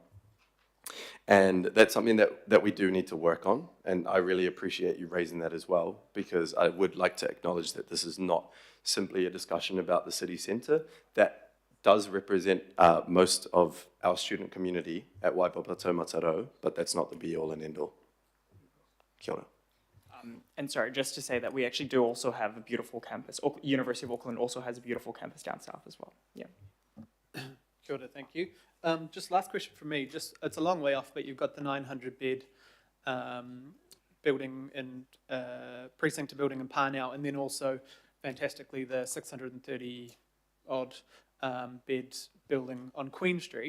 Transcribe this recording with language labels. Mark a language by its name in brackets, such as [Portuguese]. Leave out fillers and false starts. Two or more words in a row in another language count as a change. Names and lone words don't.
[English] And that's something that we do need to work on, and I really appreciate you raising that as well, because I would like to acknowledge that this is not simply a discussion about the city centre. That does represent most of our student community at Waipapa Taumataro, but that's not the be-all and end-all. [Māori] Kia ora. [English] And sorry, just to say that we actually do also have a beautiful campus. University of Auckland also has a beautiful campus down south as well. Yeah. [Māori] Kia ora, [English] thank you. Just last question from me. Just it's a long way off, but you've got the 900-bed building in precinct building in Parnell, and then also fantastically the 630-odd bed building on Queen Street.